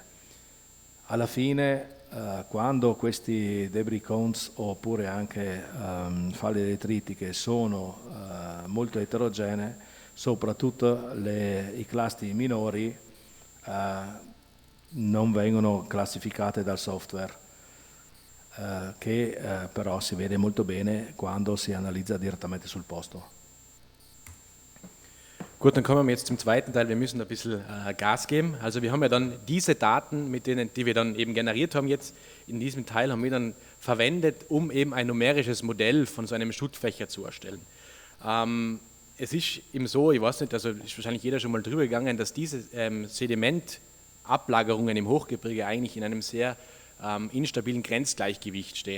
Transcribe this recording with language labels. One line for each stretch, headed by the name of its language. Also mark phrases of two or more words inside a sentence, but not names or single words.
Italian: Alla fine, quando questi
English: debris cones
Italian: oppure anche falde detritiche sono molto eterogenee, soprattutto i clasti minori non vengono classificate dal software, che però si vede molto bene quando si analizza direttamente sul posto.
German: Gut, dann kommen wir jetzt zum zweiten Teil. Wir müssen ein bisschen Gas geben. Also wir haben ja dann diese Daten, die wir dann eben generiert haben jetzt, in diesem Teil haben wir dann verwendet, um eben ein numerisches Modell von so einem Schuttfächer zu erstellen. Es ist eben so, ich weiß nicht, also ist wahrscheinlich jeder schon mal drüber gegangen, dass diese Sedimentablagerungen im Hochgebirge eigentlich in einem sehr instabilen Grenzgleichgewicht stehen.